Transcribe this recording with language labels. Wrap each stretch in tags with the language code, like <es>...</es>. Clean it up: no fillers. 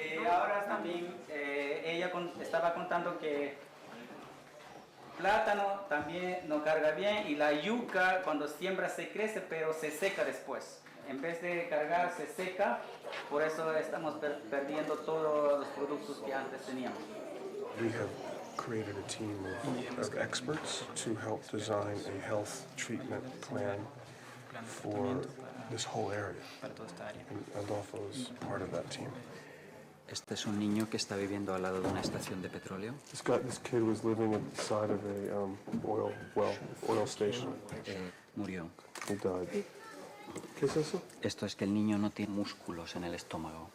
<es>Ahora también ella estaba contando que plátano también no carga bien y la yuca cuando siembra se crece pero se seca después. En vez de cargar se seca, por eso estamos perdiendo todos los productos que antes teníamos.</es> <en>We have created a team of experts to help design a health treatment plan for this whole area. And Adolfo is part of that team.</en> <es>Este es un niño que está viviendo al lado de una estación de petróleo.</es> <en>This kid was living at the side of a oil station.</en> <es>Murió.</es> <en>He died.</en> <es>¿Qué es eso? Esto es que el niño no tiene músculos en el estómago.</es>